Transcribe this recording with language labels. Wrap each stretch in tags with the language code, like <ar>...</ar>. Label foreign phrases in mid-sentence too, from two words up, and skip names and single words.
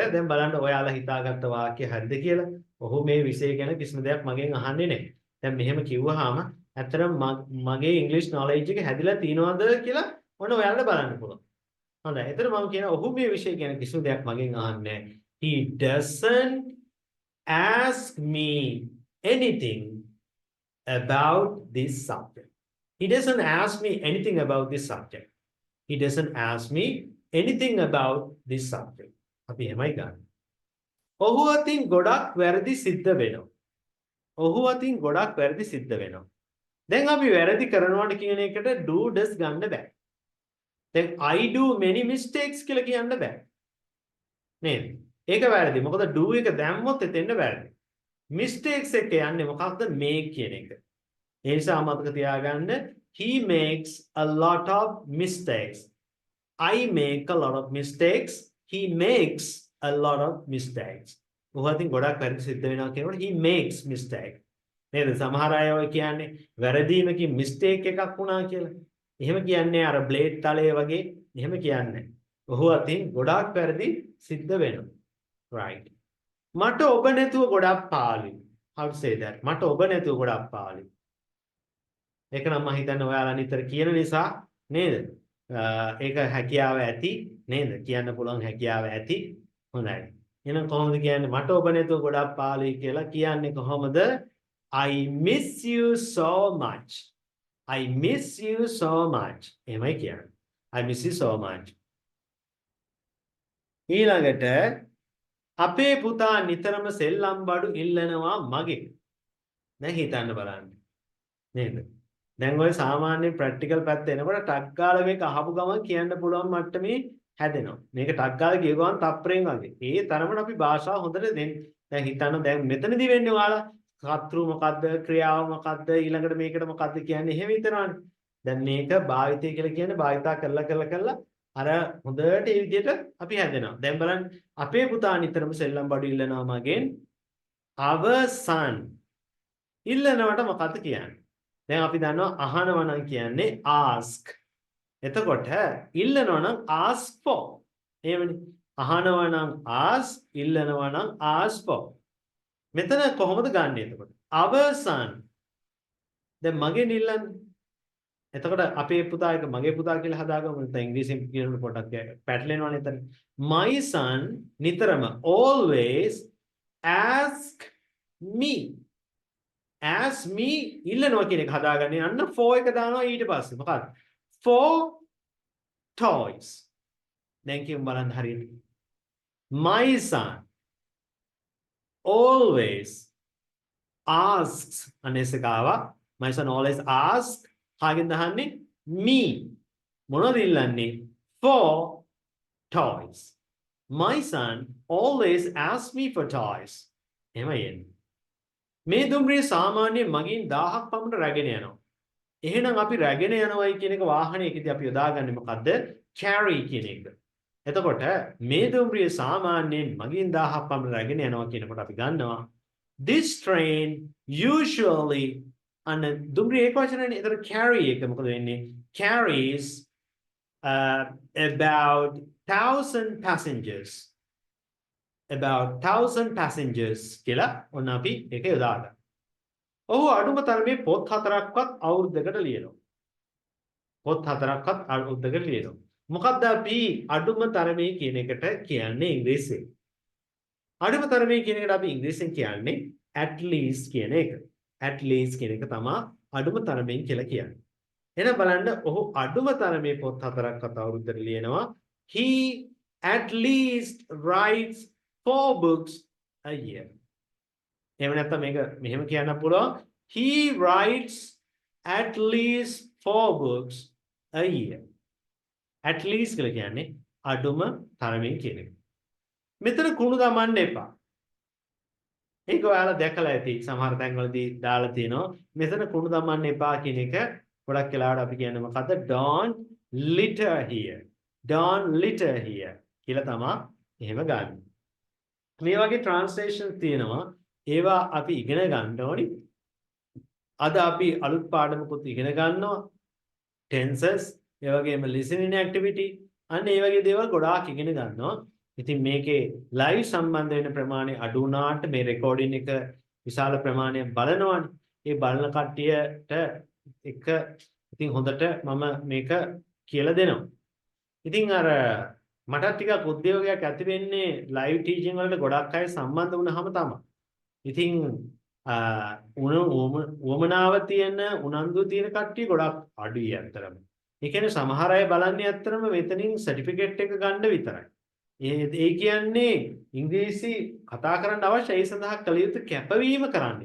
<si>දැන් බලන්න ඔයාලා හිතාගත්ත වාක්‍ය හරිද කියලා. ඔහු මේ විෂය ගැන කිසිම දෙයක් මගෙන් අහන්නේ නැහැ. දැන් මෙහෙම කිව්වහම ඇත්තටම මගේ ඉංග්‍රීසි knowledge එක හැදිලා තියෙනවද කියලා ඔන්න ඔයාලට බලන්න පුළුවන්. හොඳයි. එතන මම කියනවා ඔහු මේ විෂය ගැන කිසිම දෙයක් මගෙන් අහන්නේ නැහැ.</si> <en>He doesn't ask me anything about this subject. He doesn't ask me anything about this subject. He doesn't ask me anything about this subject.</en> <si>අපි එහෙමයි ගන්න. ඔහු අතින් ගොඩක් වැරදි සිද්ධ වෙනවා. ඔහු අතින් ගොඩක් වැරදි සිද්ධ වෙනවා. දැන් අපි වැරදි කරනවාට කියන එකට</si> <en>do does</en> <si>ගන්න බෑ. දැන්</si> <en>I do many mistakes</en> <si>කියලා කියන්න බෑ. නේද? ඒක වැරදි. මොකද do එක දැම්මොත් එතෙන්ද වැරදි. mistakes එක යන්නේ මොකක්ද make කියන එක. ඒ නිසා මතක තියාගන්න</si> <en>he makes a lot of mistakes. I make a lot of mistakes. He makes a lot of mistakes.</en> <si>ඔහු අතින් ගොඩක් වැරදි සිද්ධ වෙනවා කියනකොට</si> <en>he makes mistake.</en> <si>නේද? සමහර අය ඔය කියන්නේ වැරදීමකින් mistake එකක් වුණා කියලා. එහෙම කියන්නේ අර බ්ලේඩ් තලයේ වගේ එහෙම කියන්නේ. ඔහු අතින් ගොඩක් වැරදි සිද්ධ වෙනවා. Right. මට ඔබ නැතුව ගොඩක් පාළුයි.</si> <en>How to say that?</en> <si>මට ඔබ නැතුව ගොඩක් පාළුයි. ඒක නම් මම හිතන්නේ ඔයාලා නිතර කියන නිසා නේද? ඒක හැකියාව ඇති නේද? කියන්න පුළුවන් හැකියාව ඇති. හොඳයි. එහෙනම් කොහොමද කියන්නේ මට ඔබ නැතුව ගොඩක් පාළුයි කියලා කියන්නේ කොහොමද?</si> <en>I miss you so much. I miss you so much.</en> <si>එහෙමයි කියන්නේ.</si> <en>I miss you so much.</en> <si>ඊළඟට අපේ පුතා නිතරම සෙල්ලම් බඩු ඉල්ලනවා මගේ. දැන් හිතන්න බලන්න. නේද? දැන් ඔය සාමාන්‍ය ප්‍රැක්ටිකල් පැත්ත එනකොට ටක් ගාලා මේක අහපු ගමන් කියන්න පුළුවන් මට්ටමේ හැදෙනවා. මේක ටක් ගාලා කියව ගමන් තප්පරෙන් වගේ. ඒ තරමට අපි භාෂාව හොඳට දැන් හිතන්න දැන් මෙතනදී වෙන්නේ ඔයාලා කතෘ මොකද්ද ක්‍රියාව මොකද්ද ඊළඟට මේකට මොකද්ද කියන්නේ එහෙම හිතනවානේ. දැන් මේක භාවිතය කියලා කියන්නේ භාවිතා කරලා අර හොඳට ඒ විදිහට අපි හැදෙනවා. දැන් බලන්න අපේ පුතා නිතරම සෙල්ලම් බඩු ඉල්ලනවා මගෙන්.</si> <en>our son</en> <si>ඉල්ලනවට මොකද්ද කියන්නේ? දැන් අපි දන්නවා අහනවා නම් කියන්නේ ask. එතකොට ඉල්ලනවා නම්</si> <en>ask for.</en> <si>එහෙමනේ. අහනවා නම් ask, ඉල්ලනවා නම්</si> <en>ask for.</en> <si>මෙතන කොහොමද ගන්නෙ එතකොට?</si> <en>our son.</en> <si>දැන් මගෙන් ඉල්ලන්නේ. එතකොට අපේ පුතා එක මගේ පුතා කියලා හදාගමු. නැත්නම් ඉංග්‍රීසියෙන් කියනකොට පොඩ්ඩක් පැටලෙනවනේ එතන.</si> <en>My son නිතරම always ask me. As me</en> <si>ඉල්ලනවා කියන එක හදාගන්නේ අන්න for එක දානවා ඊට පස්සේ මොකක්ද</si> <en>for toys</en> <si>දැන් කියමු බලන්න හරියට</si> <en>my son always asks අනේසකාව my son always asks</en> <si>කාගෙන් දහන්නේ</si> <en>me</en> <si>මොනවද ඉල්ලන්නේ</si> <en>for toys my son always asks me for toys</en> <si>එහෙමයි එන්නේ මේ දුම්රිය සාමාන්‍යයෙන් මගින් 1000ක් පමණ රැගෙන යනවා. එහෙනම් අපි රැගෙන යනවායි කියන එක වාහනයකදී අපි යොදාගන්නේ මොකද්ද? carry කියන එක. එතකොට මේ දුම්රිය සාමාන්‍යයෙන් මගින් 1000ක් පමණ රැගෙන යනවා කියනකොට අපි ගන්නවා</si> <en>this train usually</en> <si>අන්න දුම්රිය ඒක වචනනේ. එතකොට carry එක මොකද වෙන්නේ?</si> <en>carries about 1000 passengers. about 1000 passengers</en> <si>කියලා ඔන්න අපි ඒක යොදාගන්න. ඔහු අඩුම තරමේ පොත් 4ක්වත් අවුරුද්දකට ලියනවා. පොත් 4ක්වත් අවුරුද්දකට ලියනවා. මොකක්ද අපි අඩුම තරමේ කියන එකට කියන්නේ ඉංග්‍රීසියෙන්? අඩුම තරමේ කියන එකට අපි ඉංග්‍රීසියෙන් කියන්නේ</si> <en>at least</en> <si>කියන එක.</si> <en>at least</en> <si>කියන එක තමයි අඩුම තරමෙන් කියලා කියන්නේ. එහෙනම් බලන්න ඔහු අඩුම තරමේ පොත් 4ක්වත් අවුරුද්දට ලියනවා.</si> <en>He at least writes 4 books a year.</en> <si>එහෙම නැත්නම් මේක මෙහෙම කියන්න පුළුවන්</si> <en>he writes at least 4 books a year. at least</en> <si>කියලා කියන්නේ අඩුම තරමින් කියන එක. මෙතන කුණු දමන්න එපා. ඒක ඔයාලා දැකලා ඇති සමහර තැන්වලදී දාලා තියෙනවා. මෙතන කුණු දමන්න එපා කියන එක ගොඩක් වෙලාවට අපි කියන්නේ මොකද්ද?</si> <en>don't litter here. don't litter here</en> <si>කියලා තමයි එහෙම ගන්න. මේ වගේ translation තියෙනවා. ඒවා අපි ඉගෙන ගන්න ඕනි. අද අපි අලුත් පාඩමකුත් ඉගෙන ගන්නවා. tenses, ඒ වගේම</si> <en>listening activity,</en> <si>අන්න ඒ වගේ දේවල් ගොඩාක් ඉගෙන ගන්නවා. ඉතින් මේකේ live සම්බන්ධ වෙන ප්‍රමාණය අඩු වුණාට මේ recording එක විශාල ප්‍රමාණයක් බලනවානේ. ඒ බලන කට්ටියට එක ඉතින් හොඳට මම මේක කියලා දෙනවා. ඉතින් අර මට ටිකක් උද්‍යෝගයක් ඇති වෙන්නේ</si> <en>live teaching</en> <si>වලට ගොඩක් අය සම්බන්ධ වුණාම තමයි. ඉතින් උවමනාව තියෙන උනන්දු තියෙන කට්ටිය ගොඩක් අඩුයි අතරම. ඒ කියන්නේ සමහර අය බලන්නේ අතරම මෙතනින් සර්ටිෆිකේට් එක ගන්න විතරයි. ඒ කියන්නේ ඉංග්‍රීසි කතා කරන්න අවශ්‍ය ඒ සඳහා කළ යුතු කැපවීම කරන්නේ.</si>